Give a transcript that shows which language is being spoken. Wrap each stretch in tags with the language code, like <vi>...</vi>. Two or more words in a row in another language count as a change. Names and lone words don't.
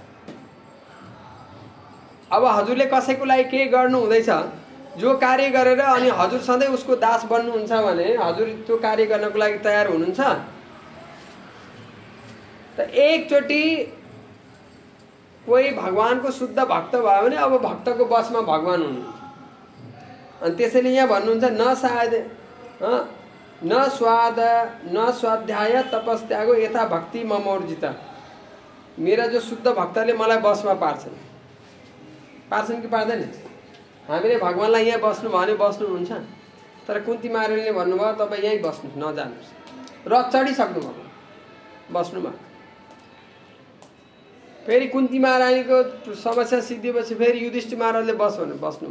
<ne>अब हजुरले कसैको लागि केही गर्नु हुँदैछ, जो कार्य गरेर अनि हजुर सधैँ उसको दास बन्नुहुन्छ भने हजुर त्यो कार्य गर्नको लागि तयार हुनुहुन्छ? त एकचोटि कोही भगवानको शुद्ध भक्त भयो भने अब भक्तको बसमा भगवान हुनुहुन्छ। अनि त्यसैले यहाँ भन्नुहुन्छ</ne> <sa>न स्वाध्याय तपस्यागो यथा भक्ति ममोर्जित।</sa> <ne>मेरा जो शुद्ध भक्तले मलाई बसमा पार्छन् कि पार्दैन? हामीले भगवानलाई यहाँ बस्नु भने बस्नुहुन्छ, तर कुन्ती महारानीले भन्नुभयो तपाईँ यहीँ बस्नु, नजानुहोस्। रथ चढिसक्नुभयो, बस्नुभयो। फेरि कुन्ती महारानीको समस्या सिद्धिएपछि फेरि युधिष्ठिर महाराजले बस भन्नु, बस्नुभयो।</ne>